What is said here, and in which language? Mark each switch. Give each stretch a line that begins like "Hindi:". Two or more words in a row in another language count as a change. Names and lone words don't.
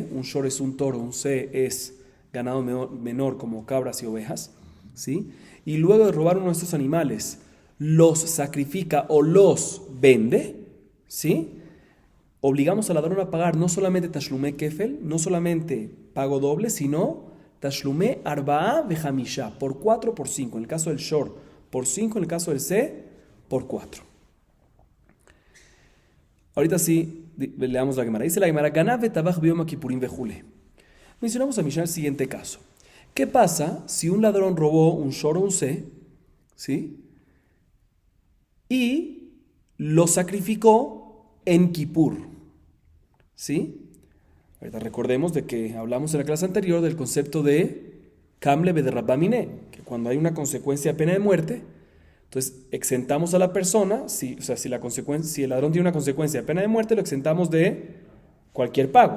Spanish: Un shor es un toro, un se es ganado menor como cabras y ovejas, ¿sí? Y luego de robar uno de estos animales, los sacrifica o los vende, ¿sí? Obligamos al ladrón a pagar no solamente
Hebrew: תשלומי כפל,
Spanish: no solamente pago doble, sino
Hebrew: תשלומי ארבעה וחמשה,
Spanish: por 4 por 5. En el caso del shor, por 5. En el caso del se, por 4. Ahorita sí, leamos la Gemara. Dice la Gemara,
Hebrew: גנב וטבח ביום כיפורים וכו.
Spanish: Mencionamos a Mishnah el siguiente caso. ¿Qué pasa si un ladrón robó un shor o un se, ¿sí? Y lo sacrificó en Kippur, ¿sí? Ahorita recordemos de que hablamos en la clase anterior del concepto de
Aramaic: קים ליה בדרבה מיניה,
Spanish: que cuando hay una consecuencia de pena de muerte, entonces exentamos a la persona, si el ladrón tiene una consecuencia de pena de muerte, lo exentamos de cualquier pago.